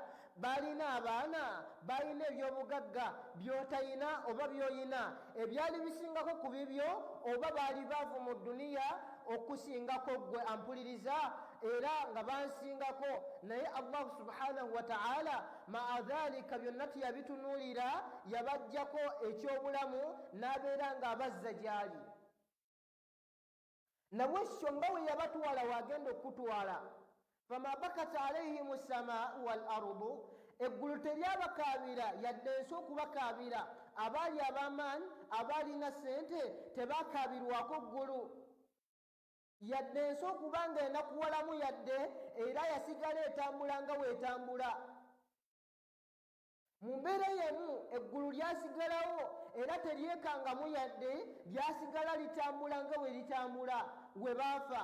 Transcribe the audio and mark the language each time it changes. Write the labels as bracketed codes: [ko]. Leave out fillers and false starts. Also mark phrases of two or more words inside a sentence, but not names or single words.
[lg] Baalina abaana, baalina ebyobugagga by'otayina oba by'oyina, ebyali bisingako ku bibyo oba baali baavu mu dduniya okusingako ggwe, ampuliriza, era nga bansingako. Naye [ar] الله سبحانه وتعالى مع ذلك [lg] byonna teyabitunuulira, yabaggyako ekyobulamu n'abeera ng'abazza gy'ali. Nabwekityo nga we yabatwala wagenda okutwala. [ar] فما بكت عليهم السماء والأرض, [lg] eggulu teryabakaabira yadde ensi okubakaabira. Abaali ab'amaanyi, abaalina ssente tebakaabirwako ggulu yadde ensi okuba nga enakuwalamu yadde, era yasigala etambula nga weetambula. Mu mbeera y'emu eggulu lyasigalawo era teryekangamu yadde, lyasigala litambula nga bwe litambula we baafa.